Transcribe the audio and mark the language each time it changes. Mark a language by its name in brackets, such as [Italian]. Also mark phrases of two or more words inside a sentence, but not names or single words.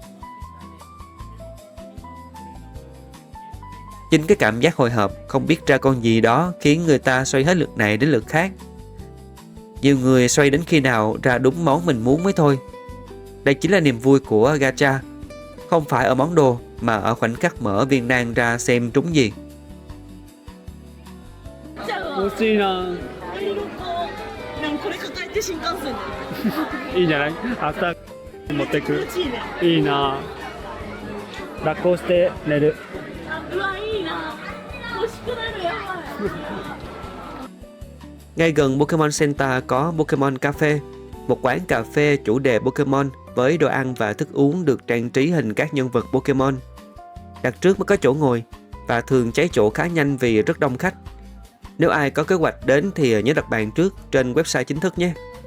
[Vietnamese] Chính cái cảm giác hồi hộp không biết ra con gì đó khiến người ta xoay hết lượt này đến lượt khác. Nhiều người xoay đến khi nào ra đúng món mình muốn mới thôi. Đây chính là niềm vui của gacha, không phải ở món đồ mà ở khoảnh khắc mở viên nang ra xem trúng gì. [Japanese] 欲しいな。でもこれ抱えて新幹線でいいんじゃない？朝持ってく。気持ちいいね。いいな。抱っこして寝る。うわいいな。欲しくなるやばい。 [Vietnamese] Ngay gần Pokemon Center có Pokemon Cafe, một quán cà phê chủ đề Pokemon với đồ ăn và thức uống được trang trí hình các nhân vật Pokemon. Đặt trước mới có chỗ ngồi và thường cháy chỗ khá nhanh vì rất đông khách. Nếu ai có kế hoạch đến thì nhớ đặt bàn trước trên website chính thức nhé.